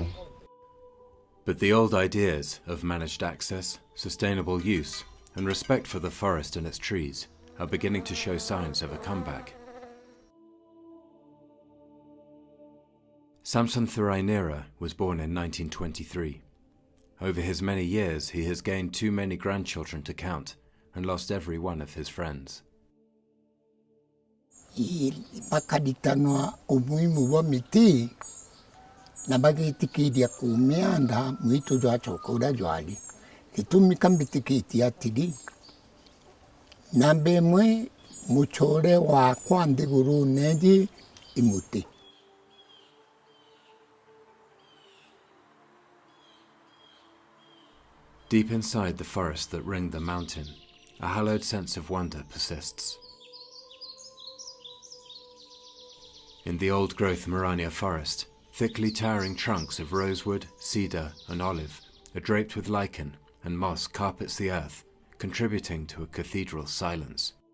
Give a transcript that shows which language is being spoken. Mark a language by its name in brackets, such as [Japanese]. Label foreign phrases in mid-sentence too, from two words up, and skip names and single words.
[English] But the old ideas of managed access, sustainable use, and respect for the forest and its trees are beginning to show signs of a comeback. Samson Thurainira was born in 1923. Over his many years, he has gained too many grandchildren to count and lost every one of his friends. [Meru] Pakaditanwa [Swahili] umuhimu wa miti [Meru] na bagitikidia kumeanda mwito jwa chokoda jwali itumika mbitikiti atidi nambe mwe muchore wa kwande guru neji imuti. [English] Deep inside the forest that ringed the mountain, a hallowed sense of wonder persists. In the old-growth Marania forest, thickly towering trunks of rosewood, cedar, and olive are draped with lichen, and moss carpets the earth, contributing to a cathedral silence.